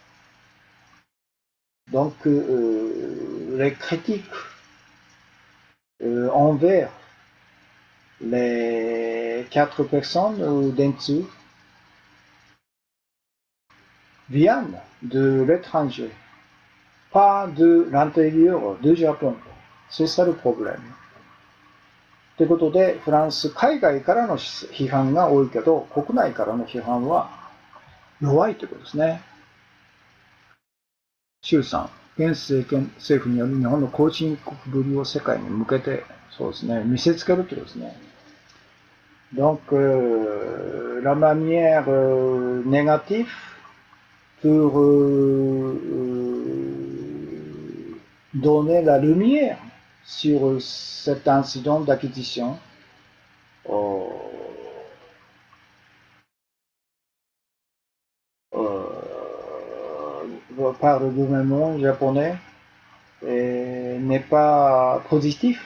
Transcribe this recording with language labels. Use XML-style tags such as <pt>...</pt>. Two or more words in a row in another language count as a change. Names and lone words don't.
<fr>Donc, les critiques envers les 4 personnes Dentsu viennent de l'étranger, pas de l'intérieur du Japon. C'est ça le problème.</fr> <ja>ということで、フランス、海外からの批判が多いけど、国内からの批判は弱いということですね。周さん、現政府による日本の後進国ぶりを世界に向けて、そうですね、見せつけるということですね。</ja> <fr>Donc, la manière négative pour donner la lumière sur cet incident d'acquisition par le gouvernement japonais n'est pas positif.</fr>